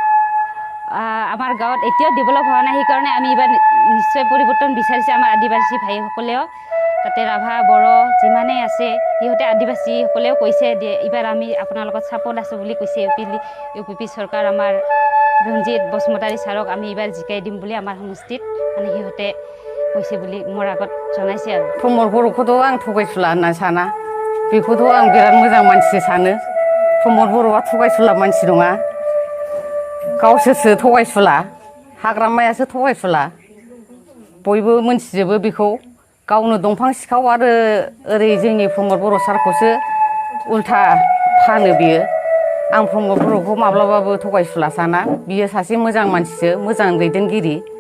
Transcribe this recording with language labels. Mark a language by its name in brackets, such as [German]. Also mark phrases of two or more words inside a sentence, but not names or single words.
[Assamese] আমাৰ গাঁৱত এতিয়াও ডেভেলপ হোৱা নাই সেইকাৰণে আমি এইবাৰ নিশ্চয় পৰিৱৰ্তন বিচাৰিছে আমাৰ আদিবাসী ভাইসকলেও তাতে ৰাভা বড়ো যিমানেই আছে সিহঁতে আদিবাসীসকলেও কৈছে এইবাৰ আমি আপোনাৰ লগত ছাপৰ্ট আছোঁ বুলি কৈছে ইউপিপি চৰকাৰ আমাৰ ৰঞ্জিত বসুমতাৰী ছাৰক আমি এইবাৰ জিকাই দিম বুলি আমাৰ সমষ্টিত মানে সিহঁতে কৈছে বুলি মোৰ আগত জনাইছে আৰু [Bodo] प्रमद बर'खौथ' आं थगायसुला होनना साना बेखौथ' आं बिराद मोजां मानसि सानो प्रमद बर'आ थगायसुला मानसि नङा गावसोरसो थगायसुला हाग्रामायासो थगायसुला बयबो मोनथिजोबो बेखौ गावनो दंफां सिखाव आरो ओरै जोंनि प्रमद बर' सारखौसो उल्था फानो बियो आं प्रमद बर'खौ माब्लाबाबो थगायसुला साना बियो सासे मोजां मानसिसो मोजां दैदेनगिरि